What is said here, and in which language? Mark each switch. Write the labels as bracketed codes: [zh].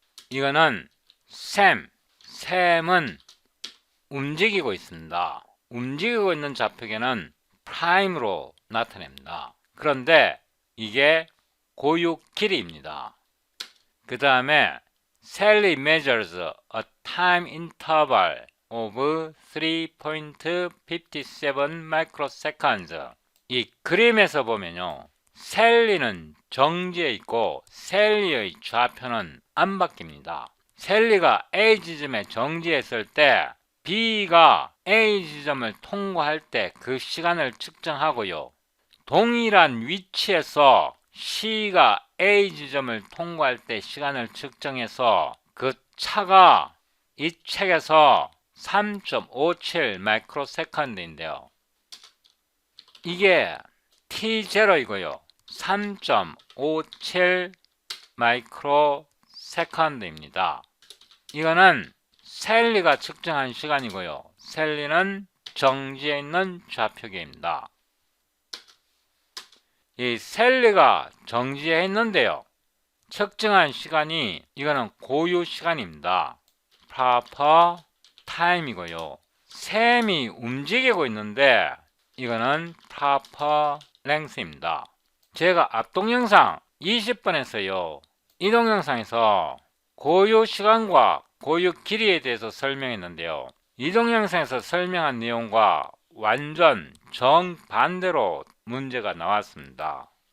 [ko] 이거는 샘은 움직이고 있습니다. 움직이고 있는 좌표계는 프라임으로 나타냅니다. 그런데 이게 고유 길이입니다. 그 다음에 [en] Sally measures a time interval of 3.57 microseconds. [ko] 이 그림에서 보면요, 셀리는 정지해 있고 셀리의 좌표는 안 바뀝니다. 셀리가 A 지점에 정지했을 때 B가 A 지점을 통과할 때 그 시간을 측정하고요. 동일한 위치에서 C가 A 지점을 통과할 때 시간을 측정해서 그 차가 이 책에서 3.57 마이크로세컨드인데요. 이게 T0이고요. 3.57 마이크로세컨드입니다. 이거는 셀리가 측정한 시간이고요. 셀리는 정지해 있는 좌표계입니다. 이 셀리가 정지해 있는데요, 측정한 시간이 이거는 고유 시간입니다. proper time이고요. 셈이 움직이고 있는데 이거는 proper length입니다. 제가 앞 동영상 20번에서요, 이 동영상에서 고유 시간과 고유 길이에 대해서 설명했는데요, 이 동영상에서 설명한 내용과 완전 정반대로 문제가 나왔습니다.